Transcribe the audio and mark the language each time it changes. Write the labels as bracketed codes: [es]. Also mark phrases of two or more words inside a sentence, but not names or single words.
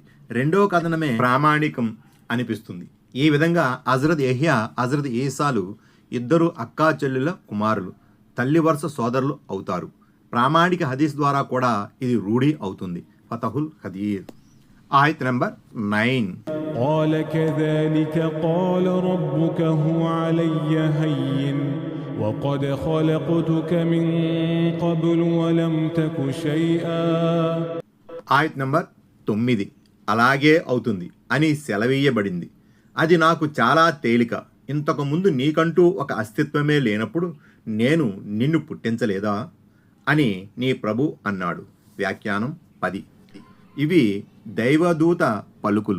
[te] 2వ కథనమే ప్రామాణికం అనిపిస్తుంది. ఈ విధంగా హజరత్ యెహ్యా, హజరత్ ఈసాలు ఇద్దరు అక్కా చెల్లెల కుమారులు, తల్లి వరుస సోదరులు అవుతారు. ప్రామాణిక హదీస్ ద్వారా కూడా ఇది రూఢి అవుతుంది. ఫతహుల్ ఖదీర్. ఆయత్ నంబర్ 9. [ar] قال كذلك قال ربك هو علي هين وقد خلقتك من قبل ولم تك شيئا. [te] ఆయత్ నంబర్ 9. అలాగే అవుతుంది అని సెలవీయబడింది. అది నాకు చాలా తేలిక. ఇంతకు ముందు నీకంటూ ఒక అస్తిత్వమే లేనప్పుడు నేను నిన్ను పుట్టించలేదా అని నీ ప్రభు అన్నాడు. వ్యాఖ్యానం 10. ఇవి దైవదూత పలుకులు.